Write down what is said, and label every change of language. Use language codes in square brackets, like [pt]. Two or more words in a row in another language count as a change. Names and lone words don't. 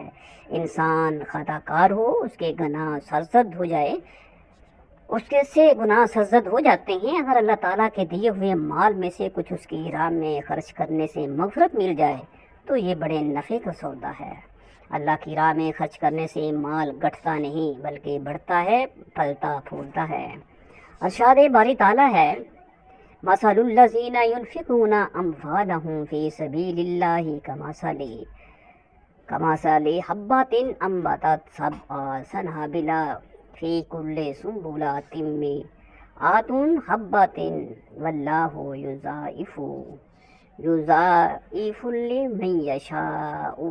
[ur] انسان خطا کار ہو، اس کے گناہ سرزد ہو جائے، اس کے سے گناہ سرزد ہو جاتے ہیں، اگر اللہ تعالیٰ کے دیے ہوئے مال میں سے کچھ اس کی راہ میں خرچ کرنے سے مغفرت مل جائے تو یہ بڑے نفع کا سودا ہے۔ اللہ کی راہ میں خرچ کرنے سے مال گھٹتا نہیں بلکہ بڑھتا ہے، پھلتا پھولتا ہے۔ ارشاد باری تعالیٰ ہے [ar] مثل الذين ينفقون أموالهم في سبيل الله كمثل حبة أنبتت سبع سنابل في كل سنبلة مائة حبة والله يضاعف لمن يشاء.